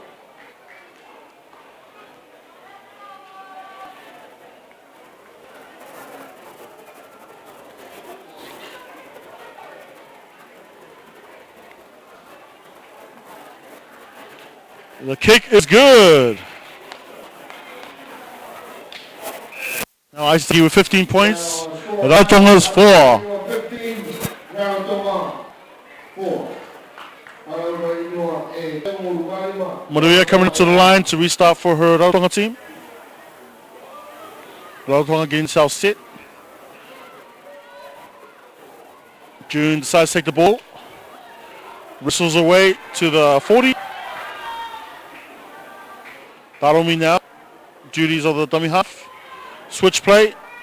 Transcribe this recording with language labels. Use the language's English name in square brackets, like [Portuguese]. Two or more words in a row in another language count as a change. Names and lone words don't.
[English] The kick is good. Now Aitutaki with 15 points. Rarotonga's 4. 15, Rarotonga 4. Maria coming up to the line to restart for her Rarotonga team. Rarotonga getting self set. June decides to take the ball. Whistles away to the 40. Taromi now. Duties of the dummy half. Switch play.